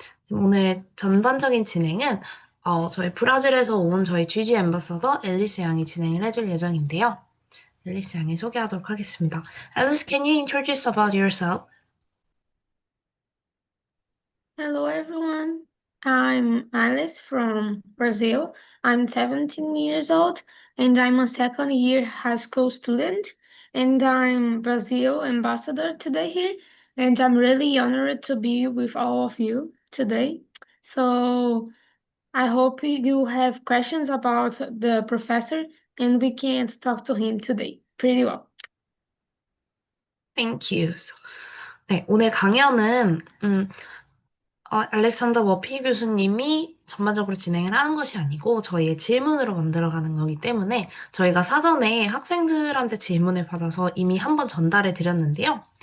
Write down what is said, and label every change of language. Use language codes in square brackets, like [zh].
[ko] 오늘 전반적인 진행은 저희 브라질에서 온 저희 GG 앰버서더 앨리스 양이 진행을 해줄 예정인데요. 앨리스 양이 소개하도록 하겠습니다. [en] Alice, can you introduce about yourself? Hello, everyone. I'm Alice from Brazil. I'm 17 years old and I'm a second year high school student. And I'm Brazil ambassador today here. And I'm really honored to be with all of you today. So I hope you have questions about the professor and we can talk to him today pretty well. Thank you. [ko] 네, 오늘 강연은 알렉산더 머피 교수님이 전반적으로 진행을 하는 것이 아니고 저희의 질문으로 만들어가는 거기 때문에 저희가 사전에 학생들한테 질문을 받아서 이미 한번 전달해 드렸는데요.